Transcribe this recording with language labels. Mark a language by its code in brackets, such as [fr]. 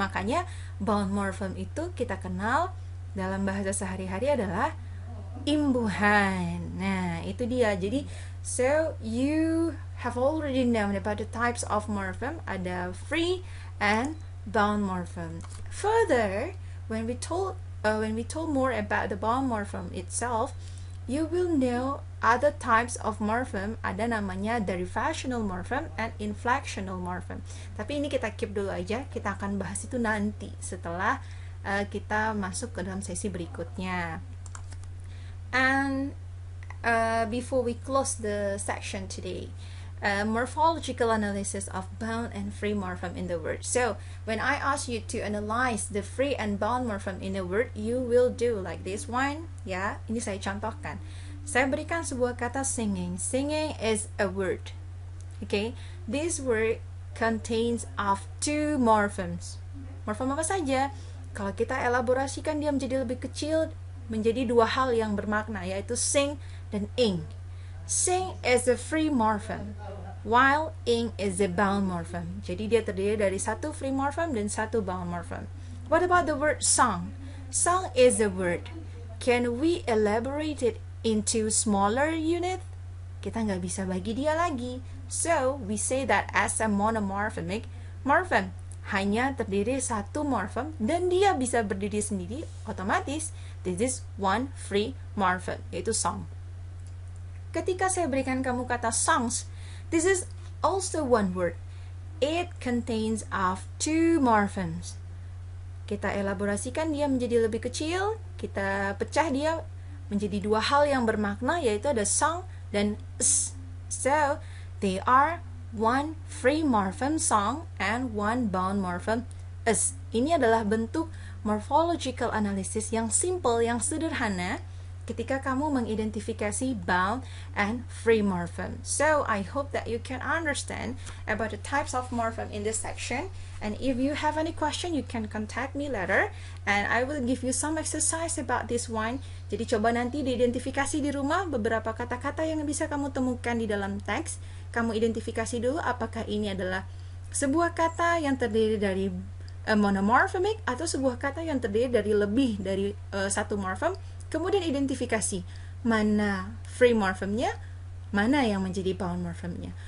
[id] Makanya bound morphem itu kita kenal dalam bahasa sehari-hari adalah imbuhan. Nah, itu dia. [en] Jadi, so you have already known about the types of morphem. Ada free and bound morphem. Further, when we told more about the bound morphem itself, you will know other types of morphem. [id] Ada namanya [en] derivational morphem and inflectional morphem. [id] Tapi ini kita keep dulu aja. Kita akan bahas itu nanti setelah kita masuk ke dalam sesi berikutnya. [en] And before we close the section today, morphological analysis of bound and free morphem in the word. So when I ask you to analyze the free and bound morphem in a word, you will do like this one. [id] Ya, ini saya contohkan. Saya berikan sebuah kata singing. [en] Singing is a word. Okay, this word contains of two morphemes. [id] Morfem apa saja? Kalau kita elaborasikan, dia menjadi lebih kecil, menjadi dua hal yang bermakna, yaitu sing dan ing. [en] Sing is a free morphem, while ing is a bound morphem. [id] Jadi dia terdiri dari satu free morphem dan satu bound morphem. [en] What about the word song? Song is a word. Can we elaborate it into smaller unit? [id] Kita nggak bisa bagi dia lagi. [en] So, we say that as a monomorphemic morphem. [id] Hanya terdiri satu morphem dan dia bisa berdiri sendiri, otomatis [en] this is one free morphem, [id] yaitu song. Ketika saya berikan kamu kata songs, [en] this is also one word. It contains of two morphemes. [id] Kita elaborasikan dia menjadi lebih kecil, kita pecah dia menjadi dua hal yang bermakna, yaitu ada song dan s. [en] So, they are one free morphem song and one bound morphem s. [id] Ini adalah bentuk morphological analysis yang simple, yang sederhana ketika kamu mengidentifikasi bound and free morphem. [en] So, I hope that you can understand about the types of morphem in this section. And if you have any question, you can contact me later. And I will give you some exercise about this one. [id] Jadi coba nanti diidentifikasi di rumah beberapa kata-kata yang bisa kamu temukan di dalam teks. Kamu identifikasi dulu apakah ini adalah sebuah kata yang terdiri dari monomorphemic atau sebuah kata yang terdiri dari lebih dari satu morphem. Kemudian identifikasi mana free morphemnya, mana yang menjadi bound morphemnya.